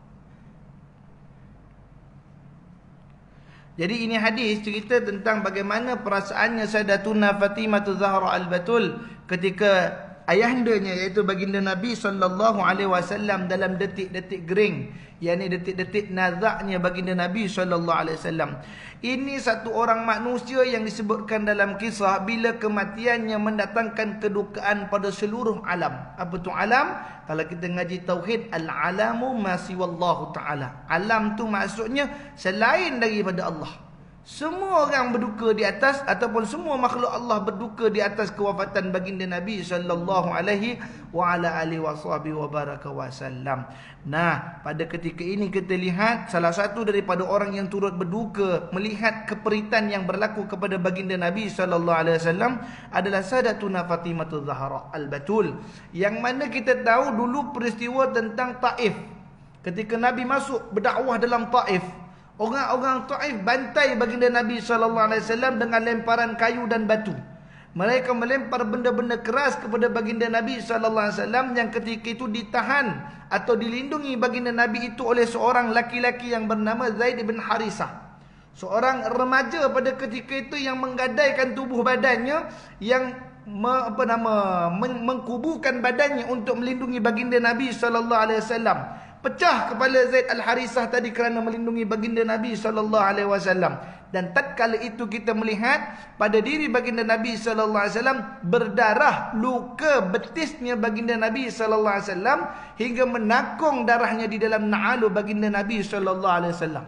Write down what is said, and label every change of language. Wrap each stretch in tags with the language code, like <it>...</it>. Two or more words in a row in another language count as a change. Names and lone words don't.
<ms>Jadi ini hadis cerita tentang bagaimana perasaannya Sayyidatuna Fatimah Az-Zahra Al-Batul ketika ayahandanya, iaitu baginda Nabi SAW, dalam detik-detik gering, yakni detik-detik nazaknya baginda Nabi SAW. Ini satu orang manusia yang disebutkan dalam kisah bila kematiannya mendatangkan kedukaan pada seluruh alam. Apa tu alam? Kalau kita ngaji tauhid,</ms> <ar>العالم ما سوى الله تعالى.</ar> <ms>Alam tu maksudnya selain daripada Allah. Semua orang berduka di atas, ataupun semua makhluk Allah berduka di atas kewafatan baginda Nabi</ms> <ar>صلى الله عليه وسلم.</ar> <ms>Nah, pada ketika ini kita lihat salah satu daripada orang yang turut berduka melihat keperitan yang berlaku kepada baginda Nabi</ms> <ar>صلى الله عليه وسلم</ar> <ms>adalah Sayyidatuna Fatimah Az-Zahra Al-Batul, yang mana kita tahu dulu peristiwa tentang Taif. Ketika Nabi masuk berdakwah dalam Taif, orang-orang Taif bantai baginda Nabi SAW dengan lemparan kayu dan batu. Mereka melempar benda-benda keras kepada baginda Nabi SAW, yang ketika itu ditahan atau dilindungi baginda Nabi itu oleh seorang laki-laki yang bernama Zaid bin Harisah. Seorang remaja pada ketika itu yang menggadaikan tubuh badannya, yang mengkuburkan badannya untuk melindungi baginda Nabi SAW. Pecah kepala Zaid Al-Harisah tadi kerana melindungi baginda Nabi SAW. Dan tatkala itu kita melihat pada diri baginda Nabi SAW berdarah, luka betisnya baginda Nabi SAW hingga menakung darahnya di dalam na'alu baginda Nabi SAW.</ms>